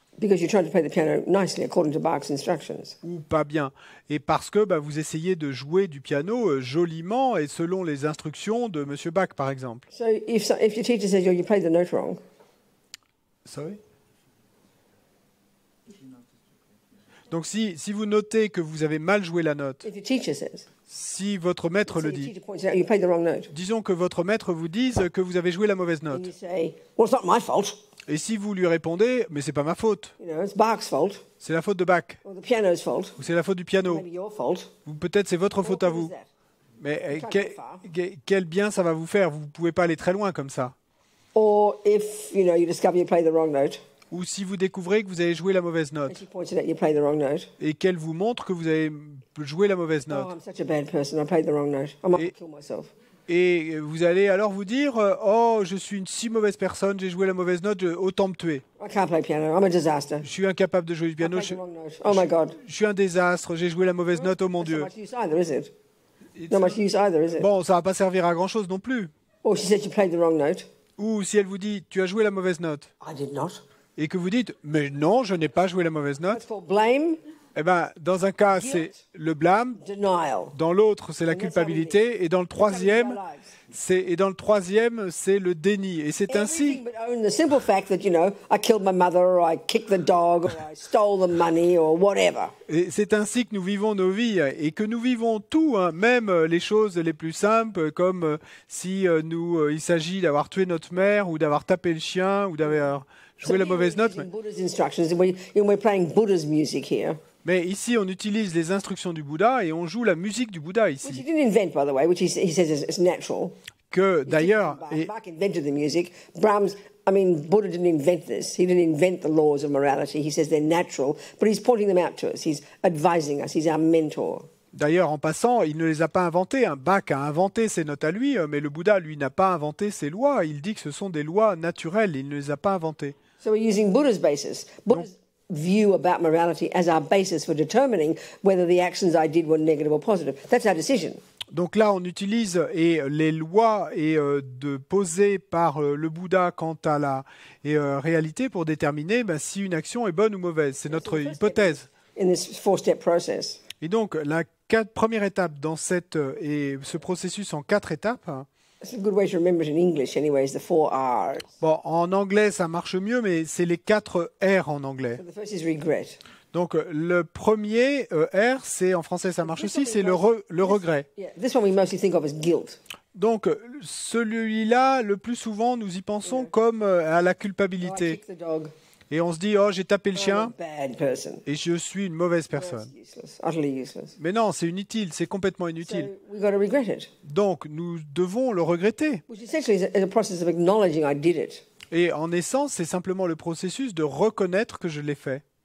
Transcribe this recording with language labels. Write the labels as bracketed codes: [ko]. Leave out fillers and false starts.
[en] Because you're trying to play the piano nicely according to Bach's instructions. [fr] Ou pas bien. Et parce que vous essayez de jouer du piano joliment et selon les instructions de Monsieur Bach, par exemple. [en] So if your teacher says you played the note wrong. Sorry? [fr] Donc si vous notez que vous avez mal joué la note, [en] if your teacher says, [fr] si votre maître le dit, [en] you played the wrong note. [fr] Disons que votre maître vous dise que vous avez joué la mauvaise note. [en] And you say, well, it's not my fault. [fr] Et si vous lui répondez, mais c'est pas ma faute. [en] It's Bach's fault. [fr] C'est la faute de Bach. [en] Or the piano's fault. [fr] Ou c'est la faute du piano. [en] Maybe your fault. [fr] Ou peut-être c'est votre faute à vous. Mais quel bien ça va vous faire? Vous pouvez pas aller très loin comme ça. [en] Or if you discover you played the wrong note. [fr] Ou si vous découvrez que vous avez joué la mauvaise note. [en] And she pointed out you played the wrong note. [fr] Et qu'elle vous montre que vous avez joué la mauvaise note. [en] Oh, I'm such a bad person. I played the wrong note. I might kill myself. [fr] Et vous allez alors vous dire « Oh, je suis une si mauvaise personne, j'ai joué la mauvaise note, autant me tuer. [en] I can't play piano. I'm a disaster. [fr] Je suis incapable de jouer du piano. [en] Oh my God. [fr] Je suis un désastre, j'ai joué la mauvaise note, oh mon Dieu. [en] Not much use either, is it? Not much use either, is it? [fr] Bon, ça va pas servir à grand-chose non plus. [en] Or she said you played the wrong note. [fr] Ou si elle vous dit « Tu as joué la mauvaise note. [en] I did not. » [fr] Et que vous dites « Mais non, je n'ai pas joué la mauvaise note. » [en] That's called blame. [fr] Eh bien, dans un cas, c'est le blâme. [en] Denial. [fr] Dans l'autre, c'est la culpabilité. Et dans le troisième, Et dans le troisième, c'est le déni. Et c'est ainsi. [en] Everything but own the simple fact that, I killed my mother, or I kicked the dog, or I stole the money, or whatever. [fr] Et c'est ainsi que nous vivons nos vies et que nous vivons tout, hein, même les choses les plus simples, comme si il s'agit d'avoir tué notre mère ou d'avoir tapé le chien ou d'avoir joué la mauvaise note. [en] Using Buddha's instructions, and we're playing Buddha's music here, [fr] Mais ici, on utilise les instructions du Bouddha et on joue la musique du Bouddha [en] which he [fr] ici. [en] didn't invent, by the way, which he says is natural. [fr] Que d'ailleurs, [en] Bach invented the music. Buddha didn't invent this. He didn't invent the laws of morality. He says they're natural, but he's pointing them out to us. He's advising us. He's our mentor. [fr] d'ailleurs, en passant, il ne les a pas inventées. Bach a inventé ses notes à lui, mais le Bouddha, lui, n'a pas inventé ses lois. Il dit que ce sont des lois naturelles. Il ne les a pas inventées. [en] So we're using Buddha's basis. Buddha's view about morality as our basis for determining whether the actions I did were negative or positive. That's our decision. [fr] Donc là, on utilise les lois posées par le Bouddha quant à la réalité pour déterminer si une action est bonne ou mauvaise. C'est notre hypothèse. [en] In this four-step process. [fr] Et donc, la première étape dans ce processus en 4 étapes. [en] It's a good way to remember it in English anyway, is the 4 R's. [fr] Bon, en anglais, ça marche mieux, mais c'est les 4 R en anglais. [en] So the first is regret. [fr] Donc, le premier R, c'est en français, ça marche aussi, c'est le regret. [en] Yeah, this one we mostly think of as guilt. [fr] Donc, celui-là, le plus souvent, nous y pensons comme à la [en] I [fr] culpabilité. [en] kicked the dog. [fr] Et on se dit, oh, j'ai tapé le [en] I'm a [fr] chien [en] bad person. [fr] et je suis une mauvaise personne. [en] It's useless, utterly useless. [fr] Mais non, c'est inutile, c'est complètement [en] So [fr] inutile. [en] we've got to regret it, [fr] Donc, nous devons le regretter. [en] which essentially is a process of acknowledging I did it. [fr] Et en essence, c'est simplement le processus de reconnaître que je l'ai fait.